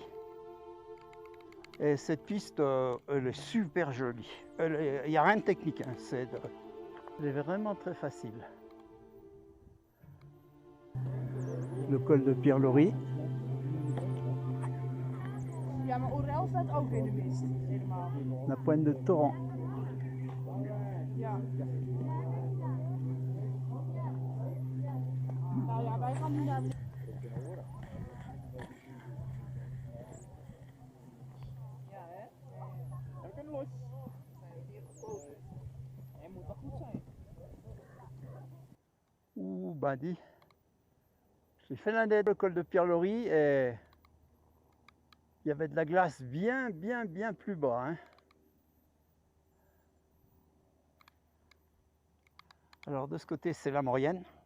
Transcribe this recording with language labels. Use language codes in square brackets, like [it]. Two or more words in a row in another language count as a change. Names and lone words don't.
[fr] Et cette piste, elle est super jolie. Il n'y a rien de technique, hein. Elle est vraiment très facile. Le col de Pierre-Lori. [nl] Ja, maar Orel staat ook in de mist, helemaal. [fr] La pointe de Torrent. [nl] Ja. Nou ja, wij gaan nu naar de... Ja, hè? Heb ik hem los? Zijn we hier gekozen? Hij moet wel goed zijn. [fr] Ouh, bah dis. J'ai fait l'un le col de Pierre-Lori et il y avait de la glace bien plus bas, hein. Alors de ce côté, c'est la Maurienne.